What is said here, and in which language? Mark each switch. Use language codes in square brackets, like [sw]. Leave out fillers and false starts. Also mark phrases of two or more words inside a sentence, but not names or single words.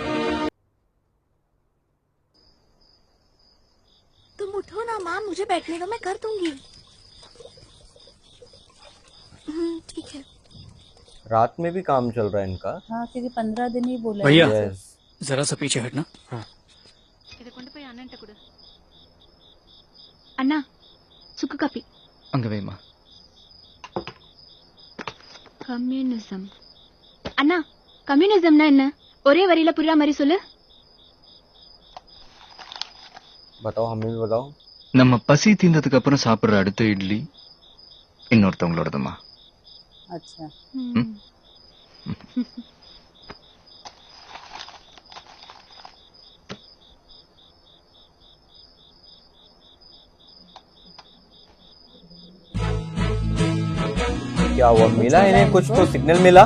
[hi] तुम उठो ना माँ, मुझे बैठने दो, मैं कर दूंगी। ठीक है। रात में भी काम चल रहा है इनका। हाँ, क्योंकि 15 दिन ही बोला है। भैया [en] Yes. [hi] जरा सा पीछे हटना। [ta] அண்ணா சுக்கு காபி. அங்க வைமா. கம்யூனிசம். அண்ணா, கம்யூனிசம்னா என்ன? ஒரே வரியில புரியுற மாதிரி சொல்லு. [hi] बताओ, हमें भी बताओ। [ta] நம்ம பசி தீர்ந்ததுக்கு அப்புறம் சாப்பிடுற அடுத்த இட்லி இன்னொருத்தவங்களோடதுமா. [hi] अच्छा। क्या हुआ, मिला इन्हें कुछ तो सिग्नल मिला।